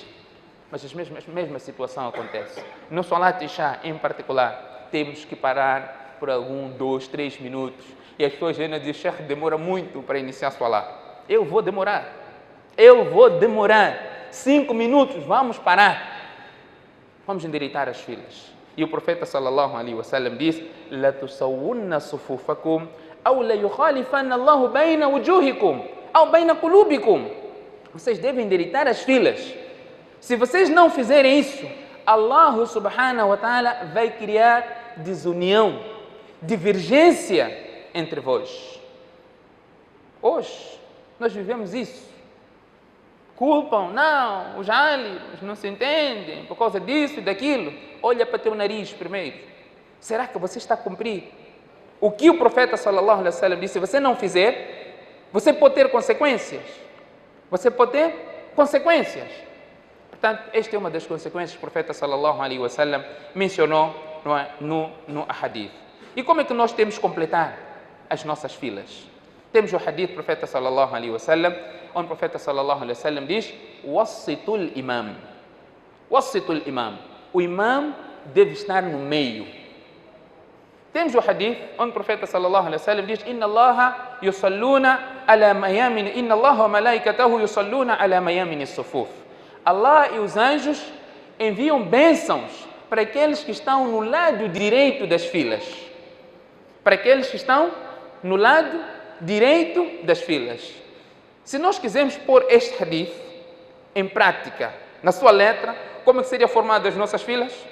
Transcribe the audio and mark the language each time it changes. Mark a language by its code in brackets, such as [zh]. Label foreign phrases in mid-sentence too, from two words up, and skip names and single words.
[pt] Mas a mesma situação acontece. No salat Isha, em particular, temos que parar por 1, 2, 3 minutos. E as pessoas ainda dizem: Sheikh, demora muito para iniciar o salat. Eu vou demorar 5 minutos, vamos parar. Vamos endireitar as filas. E o profeta [ar] صلى الله عليه وسلم [pt] diz: [ar] "لتسون صفوفكم أو ليخالفن الله بين وجوهكم أو بين قلوبكم." [pt] Vocês devem endireitar as filas. Se vocês não fizerem isso, Allah [ar] سبحانه وتعالى [pt] vai criar desunião, divergência entre vós. Hoje nós vivemos isso. Culpam, não, os álibos não se entendem por causa disso e daquilo. Olha para teu nariz primeiro. Será que você está a cumprir o que o profeta [ar] صلى الله عليه وسلم [pt] disse? Se você não fizer, você pode ter consequências. Portanto, esta é uma das consequências que o profeta [ar] صلى الله عليه وسلم [pt] mencionou no hadith. E como é que nós temos que completar as nossas filas? Temos o hadith do profeta [ar] صلى الله عليه وسلم, [pt] onde o profeta [ar] صلى الله عليه وسلم [pt] diz: [ar] "وسطوا الإمام." وسطوا الإمام. [pt] O imam deve estar no meio. Temos o hadith onde o profeta [ar] صلى الله عليه وسلم [pt] diz: [ar] إن الله يصلون على ميامن إن الله وملائكته يصلون على ميامن الصفوف. [pt] Allah e os anjos enviam bênçãos para aqueles que estão no lado direito das filas. Para aqueles que estão no lado direito das filas. Se nós quisermos pôr este hadith em prática, na sua letra, como é que seria formado as nossas filas?